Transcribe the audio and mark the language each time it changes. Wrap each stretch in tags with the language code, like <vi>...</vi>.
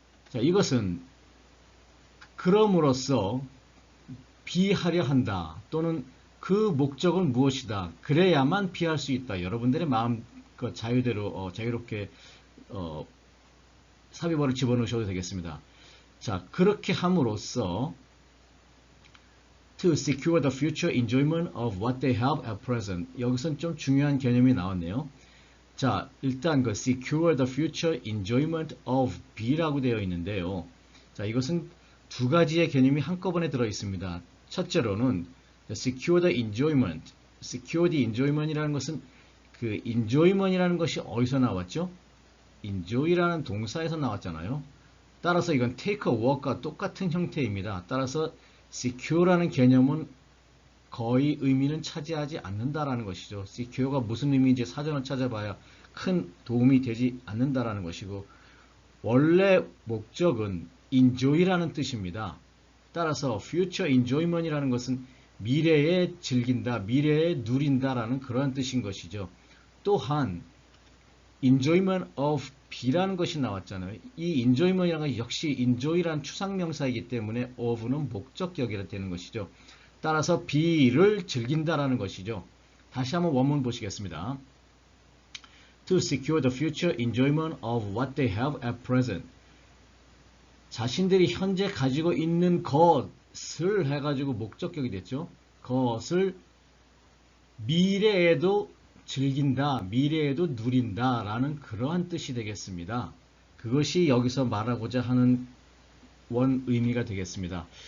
<ko>자, 이것은 그럼으로써 비하려 한다 또는 그 목적은 무엇이다. 그래야만 피할 수 있다. 여러분들의 마음 자유대로 자유롭게 삽입어를 집어넣으셔도 되겠습니다. 자, 그렇게 함으로써</ko> <en>to secure the future enjoyment of what they have at present.</en> <ko>여기선 좀 중요한 개념이 나왔네요. 자, 일단 그</ko> <en>secure the future enjoyment of B</en> <ko>라고 되어 있는데요. 자, 이것은 두 가지의 개념이 한꺼번에 들어 있습니다.</ko> <en>첫째로는 secure the enjoyment. secure the enjoyment</en> <ko>이라는 것은 그 enjoyment이라는 것이 어디서 나왔죠? enjoy라는 동사에서 나왔잖아요. 따라서 이건</ko> <en>take a walk</en> <ko>과 똑같은 형태입니다. 따라서 secure라는 개념은 거의 의미는 차지하지 않는다라는 것이죠. secure가 무슨 의미인지 사전을 찾아봐야 큰 도움이 되지 않는다라는 것이고, 원래 목적은 enjoy라는 뜻입니다. 따라서 future enjoyment이라는 것은 미래에 즐긴다, 미래에 누린다라는 그러한 뜻인 것이죠. 또한</ko> <en>enjoyment of B</en> <ko>라는 것이 나왔잖아요. 이 enjoyment이라는 것이 역시 enjoy라는 추상명사이기 때문에 of는 목적격이라 되는 것이죠. 따라서 B를 즐긴다라는 것이죠. 다시 한번 원문 보시겠습니다.</ko> <en>To secure the future enjoyment of what they have at present.</en> <ko>자신들이 현재 가지고 있는 것을 해가지고 목적격이 됐죠. 것을 미래에도 즐긴다, 미래에도 누린다 라는 그러한 뜻이 되겠습니다. 그것이 여기서 말하고자 하는 원 의미가 되겠습니다.</ko>